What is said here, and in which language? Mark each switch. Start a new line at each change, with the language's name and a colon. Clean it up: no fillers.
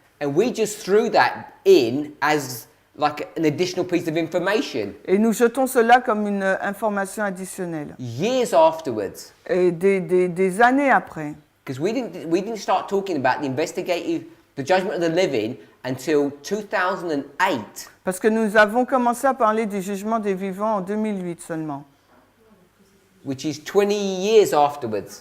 English: And we just threw that in as like an additional piece of information.
French: Et nous jetons cela comme une information additionnelle.
English: Years afterwards,
French: Et des années après.
English: because we didn't start talking about the judgment of the living until 2008.
French: Parce que nous avons commencé à parler du jugement des vivants en 2008 seulement.
English: Which is 20 years afterwards.